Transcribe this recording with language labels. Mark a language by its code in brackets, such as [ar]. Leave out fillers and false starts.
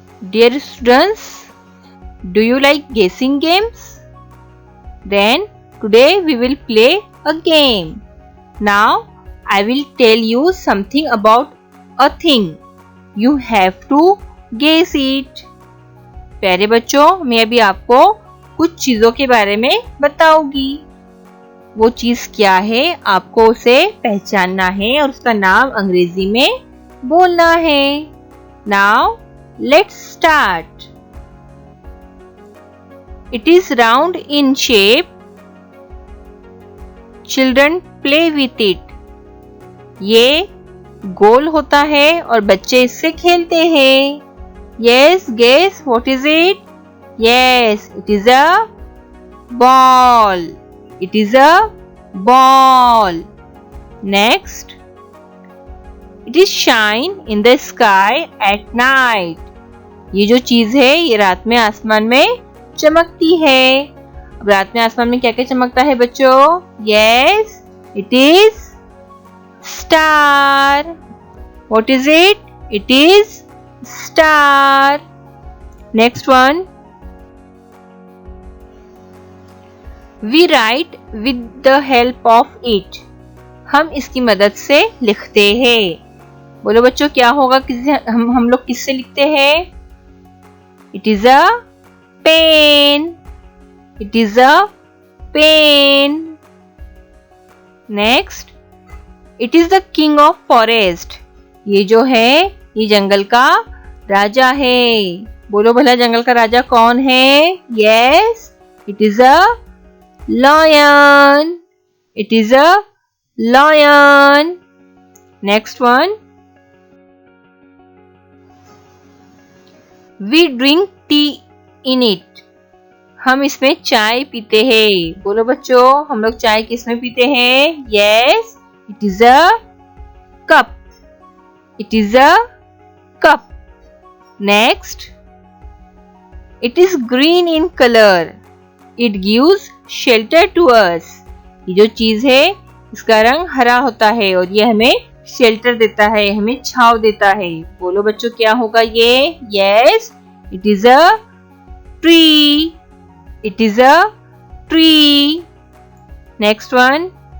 [en] Dear students, do you like guessing games? Then today we will play a game. Now I will tell you something about a thing. You have to guess it. [hi] प्यारे बच्चों, मैं अभी आपको कुछ चीजों के बारे में बताऊंगी. वो चीज क्या है आपको उसे पहचानना है और उसका नाम अंग्रेजी में बोलना है. [en] Now let's start. It is round in shape. Children play with it. [hi] ये गोल होता है और बच्चे इससे खेलते हैं. [en] Yes, guess what is it? Yes, it is a ball. It is a ball. Next, it is shine in the sky at night. [hi] ये जो चीज है ये रात में आसमान में चमकती है. अब रात में आसमान में क्या क्या चमकता है बच्चों? [en] Yes, it is star. What is it? It is star. Next one. We write with the help of it. [hi] हम इसकी मदद से लिखते हैं. बोलो बच्चों क्या होगा, हम लोग किससे लिखते हैं? [en] It is a pen. It is a pen. Next, it is the king of forest. [hi] ये जो है ये जंगल का राजा है. बोलो भला जंगल का राजा कौन है? [en] Yes, it is a lion. It is a lion. Next one. We drink tea in it. [hi] हम इसमें चाय पीते हैं. बोलो बच्चों हम लोग चाय किसमें पीते हैं? [en] Yes, it is a cup. It is a cup. Next, it is green in color. It gives shelter to us. [hi] ये जो चीज है इसका रंग हरा होता है और ये हमें शेल्टर देता है, हमें छांव देता है. बोलो बच्चों क्या होगा ये? [en] Yes, it is a tree. It is a tree. Next one.